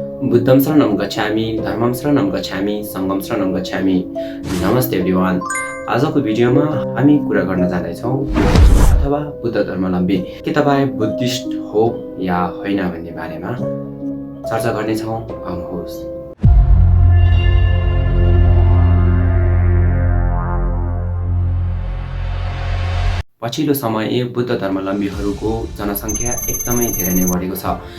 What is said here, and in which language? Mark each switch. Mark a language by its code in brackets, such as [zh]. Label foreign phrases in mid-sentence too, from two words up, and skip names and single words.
[sa] बुद्धं शरणं गच्छामि, धर्मं शरणं गच्छामि, सङ्घं शरणं गच्छामि। [ne] नमस्ते एभ्रिवान। आजको भिडियोमा हामी कुरा गर्न जाँदैछौँ अथवा बुद्ध धर्मावलम्बी के तपाईँ बुद्धिस्ट हो या होइन भन्ने बारेमा चर्चा गर्नेछौँ। आउनुहोस्। पछिल्लो समय बुद्ध धर्मावलम्बीहरूको जनसङ्ख्या एकदमै धेरै नै बढेको छ।